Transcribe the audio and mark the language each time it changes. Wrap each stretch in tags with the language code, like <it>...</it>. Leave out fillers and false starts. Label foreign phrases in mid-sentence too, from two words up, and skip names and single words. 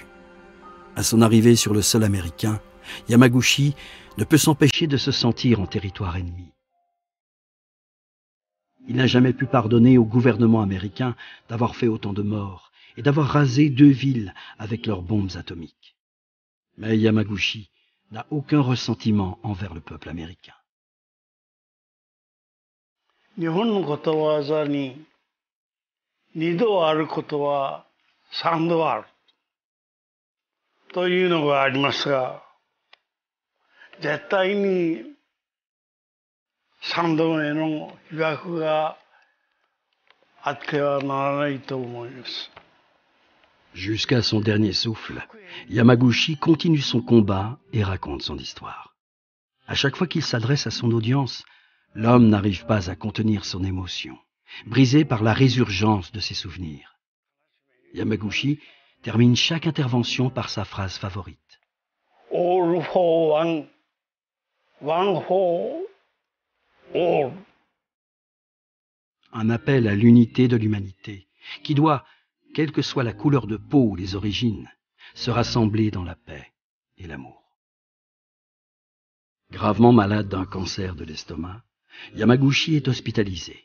<fr>À son arrivée sur le sol américain, Yamaguchi ne peut s'empêcher de se sentir en territoire ennemi. Il n'a jamais pu pardonner au gouvernement américain d'avoir fait autant de morts et d'avoir rasé 2 villes avec leurs bombes atomiques. Mais Yamaguchi n'a aucun ressentiment envers le peuple américain.</fr> <ja>日本のことわざに2度あることは3度あるというのがありますが、絶対に3度目の被爆があってはならないと思います。</ja> <fr>Jusqu'à son dernier souffle, Yamaguchi continue son combat et raconte son histoire. À chaque fois qu'il s'adresse à son audience, l'homme n'arrive pas à contenir son émotion, brisé par la résurgence de ses souvenirs. Yamaguchi termine chaque intervention par sa phrase favorite.</fr> <en>All for one, one for all.</en> <fr>Un appel à l'unité de l'humanité, qui doit, quelle que soit la couleur de peau ou les origines, se rassembler dans la paix et l'amour. Gravement malade d'un cancer de l'estomac, Yamaguchi est hospitalisé.</fr>